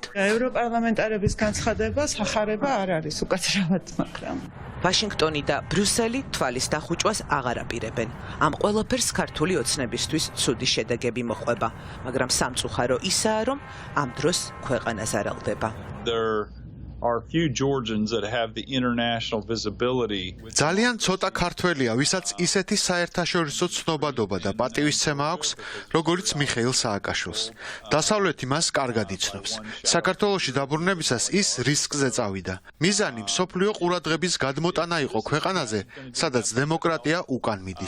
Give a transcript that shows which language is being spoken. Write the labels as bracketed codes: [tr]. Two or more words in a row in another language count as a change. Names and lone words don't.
[ka] ევროპარლამენტარების განცხადებას ახარება არ არის უკაცრავად, მაგრამ ვაშინგტონი და ბრიუსელი თვალის დახუჭვას აღარ აპირებენ. ამ ყველაფერს ქართული ოცნებისთვის ცუდი შედეგები მოჰყვება, მაგრამ სამწუხარო ისაა, რომ ამ დროს ქვეყანა ზარალდება. [en] are few Georgians that have the international visibility. [ka] ძალიან ცოტა ქართველია, ვისაც ისეთი საერთაშორისო ცნობადობა და პატივისცემა აქვს, როგორიც მიხეილ სააკაშვილს. დასავლეთი მას კარგად იცნობს. საქართველოში დაბრუნებისას ის რისკზე წავიდა. მიზანი მსოფლიო ყურადღების გადმოტანა იყო ქვეყანაზე, სადაც დემოკრატია უკან მიდის.